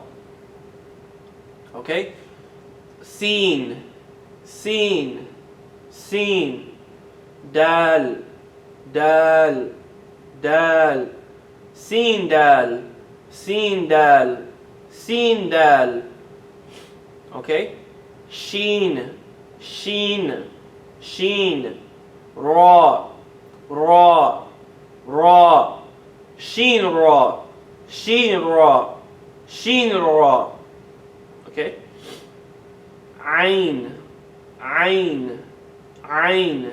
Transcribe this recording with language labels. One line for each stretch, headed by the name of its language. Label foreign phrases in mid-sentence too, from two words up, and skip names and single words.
Arabic: Okay? سين، سين، سين. دال، دال، دال. سين دال، سين دال. سين دال. Okay? شين، شين، شين. را، را، را. شين را، شين را، شين را. Okay? عين، عين، عين.